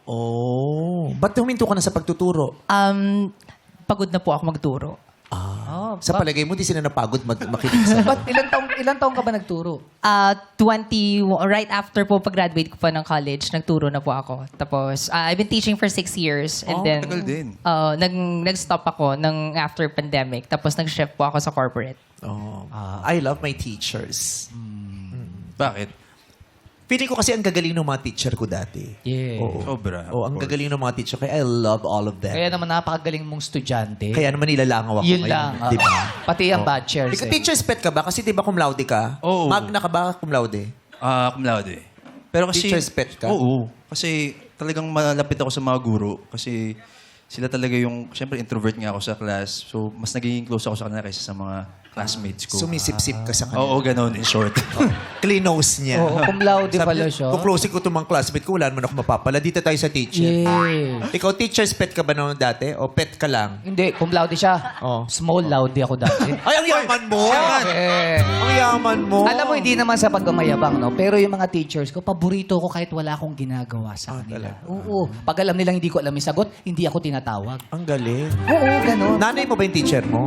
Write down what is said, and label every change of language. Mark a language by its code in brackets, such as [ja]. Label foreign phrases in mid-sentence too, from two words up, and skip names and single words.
[tl] Oh. Ba't huminto ka na sa pagtuturo? Pagod na po ako magturo. Sa palagay mo, di sila napagod makinig sa... Ba't ilang taong ka ba nagturo? 20, [en] right after [tl] po pag-graduate ko pa ng college, nagturo na po ako. Tapos, [en] I've been teaching for 6 years. And then, [tl] tagal din. nag-stop ako ng after pandemic. Tapos, nag-shift po ako sa corporate. [en] I love my teachers. [tl] Bakit? Feeling ko kasi ang gagaling ng mga teacher ko dati. [en] Yeah. [tl] Oo. Sobra. Oo, ang gagaling ng mga teacher. [en] Kaya I love all of them. [tl] Kaya naman napakagaling mong estudyante. Kaya naman nilalangaw ako Yun ngayon. lang. Di ba? Pati ang bachelors. Ikaw, [en] teacher's pet [tl] ka ba? Kasi di ba [la] cum laude [tl] ka? Oo. Magna ka ba [la] cum laude? Cum laude. [tl] Pero kasi... [en] Teacher's pet [tl] ka? Oo. Kasi talagang malapit ako sa mga guro. Kasi sila talaga yung, syempre introvert nga ako sa class. So, mas nagiging close ako sa kanila kaysa sa mga classmates ko. Sumisip-sip ka sa kanya. Oo, ganun, [en] in short. Clean nose niya. [tl] Oo, [la] cum laude [tl] Sabi pala niya, siya. Kung close ko itong mga classmate ko, wala naman ako mapapala. Dito tayo sa teacher. [en] Yeah. [tl] Ikaw, [en] teacher's pet [tl] ka ba noon dati? O pet ka lang? Hindi, [la] cum laude [tl] siya. Oh. Small laude ako dati. Ay, ang yaman mo! Eh. Ang yaman mo! Alam mo, hindi naman sa pagmamayabang, no? Pero yung mga teachers ko, paborito ko kahit wala akong ginagawa sa kanila. Oo. Pag alam nilang hindi ko alam yung sagot, hindi ako tinatawag. Ang galing. Oo, ganun. Nanay mo ba yung teacher mo?